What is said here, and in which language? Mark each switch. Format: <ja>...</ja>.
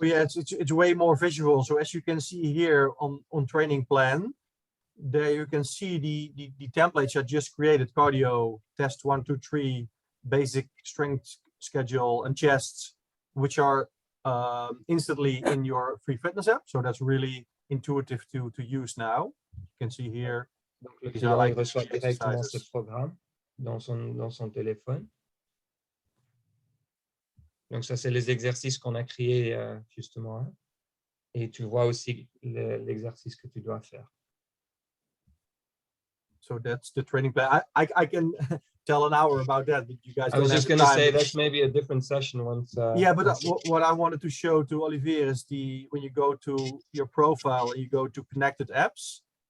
<en>Yeah, it's way more visual. So as you can see here on training plan, there you can see the templates I just created: cardio, test 1, 2, 3, basic strength schedule, and chests, which are instantly in your free fitness app. So that's really intuitive to use now. You can see here.</en> <fr>Donc, le client il reçoit directement ce programme dans son téléphone. Donc, ça, c'est les exercices qu'on a créés justement. Hein. Et tu vois aussi l'exercice que tu dois faire.</fr> <en>So that's the training plan. I can tell an hour about that, but you guys. I was just going to say that's maybe a different session once. Yeah, but what I wanted to show to Olivier is when you go to your profile and you go to connected apps.</en>